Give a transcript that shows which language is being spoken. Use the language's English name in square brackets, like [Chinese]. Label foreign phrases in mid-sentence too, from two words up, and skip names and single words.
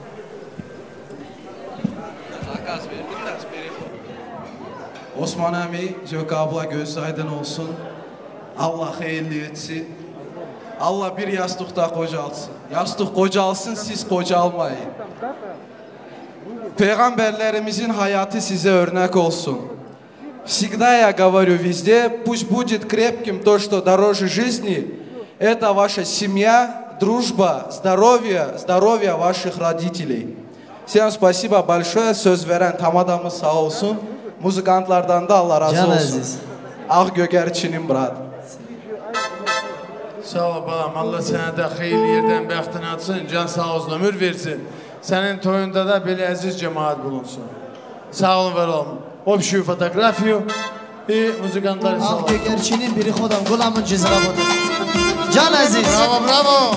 [Turkish] Osman Ami, Jök abla gözü aydın olsun. Allah hayırlı etsin. Allah bir yastıkta kocalsın. Yastık kocalsın, siz kocalmayın. Peygamberlerimizin hayatı size örnek olsun. [Russian] Всегда я говорю везде, пусть будет крепким то, что дороже жизни. Это ваша семья, дружба, здоровье ваших родителей. Всем спасибо большое. [Turkish] Söz veren tam adamı sağ olsun. Muzikantlardan da Allah razı olsun. Ağ Gögerçinin brat. Sağ ol balam, Allah sana da hayırlı yerden bəxtin atsın, can sağ olsun, ömür versin. Senin toyunda da böyle aziz cemaat bulunsun. Sağ olun, var olun. [Russian] Общую фотографию [Turkish] İyi müzikantlar sağ olun. Gerçinin biri kodam Gulamın Cizrabo'da. Can Aziz. Bravo bravo.